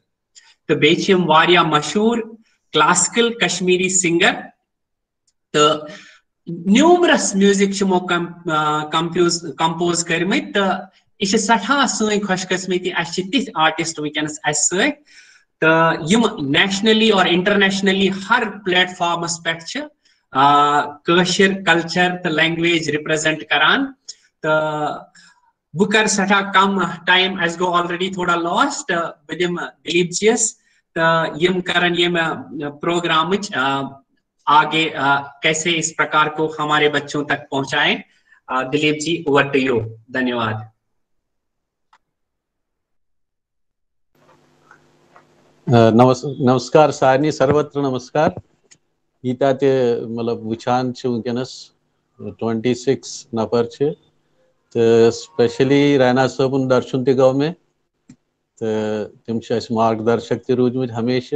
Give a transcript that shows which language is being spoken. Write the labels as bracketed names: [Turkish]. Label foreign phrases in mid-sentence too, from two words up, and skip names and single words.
[Kashmiri] تہٕ بیٚیہِ چھِ یِم واریاہ مشہوٗر [English] classical Kashmiri singer [Kashmiri] تہٕ [English] numerous music [Kashmiri] چھِ یِمو کمپوز کٔرمٕتۍ. تہٕ یہِ چھِ سٹھا سٲنۍ خوش قسمتی اسہِ چھِ تِتھۍ آرٹسٹ ونکیٚنس اسہِ سۭتۍ تہٕ یِم نیشنلی اور انٹرنیشنلی ہر پلیٹ فارمس پٮ۪ٹھ چھِ کٲشِر کلچر تہٕ [English] language represent [Kashmiri] کران. تہٕ بہٕ کرٕ سٹھا کم ٹایم اسہِ گوٚو آلریڈی تھوڑا لاس تہٕ بہٕ دِمہٕ دلیپ جیس تہٕ یم کرن ییٚمہِ پروگرامٕچ [Hindi] आगे कैसे इस प्रकार को हमारे बच्चों तक पहुँचाएँ. [English] Dilip ji over to you. [Hindi] دھنیواد. [Kashmiri] نمسکار سارنی سروتر نمسکار. ییٖتیٛاہ تہِ مطلب وٕچھان چھِ وٕنکیٚنس 26 نفر چھِ تہٕ سپیشلی رینا صٲبُن درشن تہِ گوٚو مےٚ تہٕ تِم چھِ اَسہِ [Hindi] मार्ग दर्शक [Kashmiri] تہِ روٗدمٕتۍ ہمیشہِ.